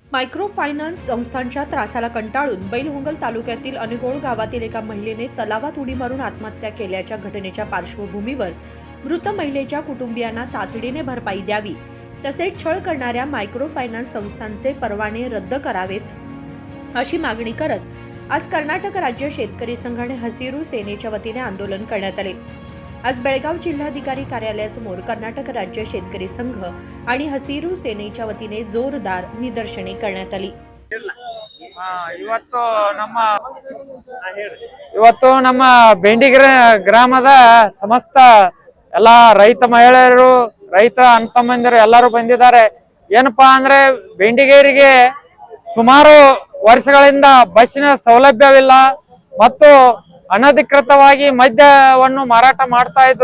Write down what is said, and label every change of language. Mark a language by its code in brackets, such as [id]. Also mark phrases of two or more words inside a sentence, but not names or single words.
[mr] मायक्रो फायनान्स संस्थांच्या त्रासाला कंटाळून बैलहोंगल तालुक्यातील अनगोळ गावातील एका महिलेने तलावात उडी मारून आत्महत्या केल्याच्या घटनेच्या पार्श्वभूमीवर मृत महिलेच्या कुटुंबियांना तातडीने भरपाई द्यावी, तसेच छळ करणाऱ्या मायक्रो फायनान्स संस्थांचे परवाने रद्द करावेत अशी मागणी करत आज कर्नाटक राज्य शेतकरी संघ आणि हसिरू सेनेच्या वतीने आंदोलन करण्यात आले। आज बेळगाव जिल्हाधिकारी कार्यालयासमोर कर्नाटक राज्य शेतकरी संघ आणि हसिरू सेनेच्या वतीने जोरदार निदर्शने करण्यात आली। [kn] ಇವತ್ತು ನಮ್ಮ ಬೆಂಡಿಗೆರೆ ಗ್ರಾಮದ ಸಮಸ್ತ ಎಲ್ಲ ರೈತ ಮಹಿಳೆಯರು ರೈತ ಅಣ್ಣತಮ್ಮಂದಿರು ಎಲ್ಲರೂ ಬಂದಿದ್ದಾರೆ। ಏನಪ್ಪಾ ಅಂದ್ರೆ ಬೆಂಡಿಗೇರಿಗೆ ಸುಮಾರು ವರ್ಷಗಳಿಂದ ಬಸ್ಸಿನ ಸೌಲಭ್ಯವಿಲ್ಲ ಮತ್ತು ಅನಧಿಕೃತವಾಗಿ ಮದ್ಯವನ್ನು ಮಾರಾಟ ಮಾಡ್ತಾ ಇದ್ರು।